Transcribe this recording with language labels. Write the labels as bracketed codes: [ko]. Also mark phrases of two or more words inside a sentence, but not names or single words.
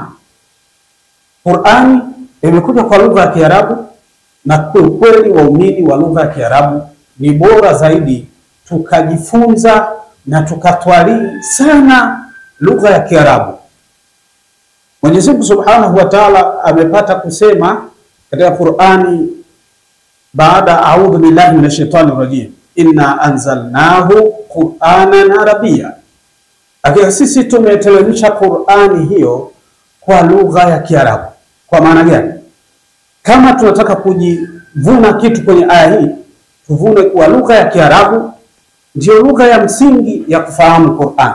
[sw] Qur'ani imekuja kwa lugha ya Kiarabu, na kwa kweli waumini wa lugha ya Kiarabu ni bora zaidi tukajifunza na tukatwalii sana lugha ya Kiarabu. Mwenyezi Mungu [ar] سبحانه وتعالى [sw] amepata kusema katika Qur'ani baada [ar] أعوذ بالله من الشيطان الرجيم, إنا أنزلناه قرآنا عربيا. [sw] Hakika sisi tumeteremsha Qur'ani hiyo kwa lugha ya Kiarabu. Kwa maana gani? Kama tunataka kujivuna kitu kwenye aya hii, tuvune kwa lugha ya Kiarabu. Ndio lugha ya msingi ya kufahamu Qur'an.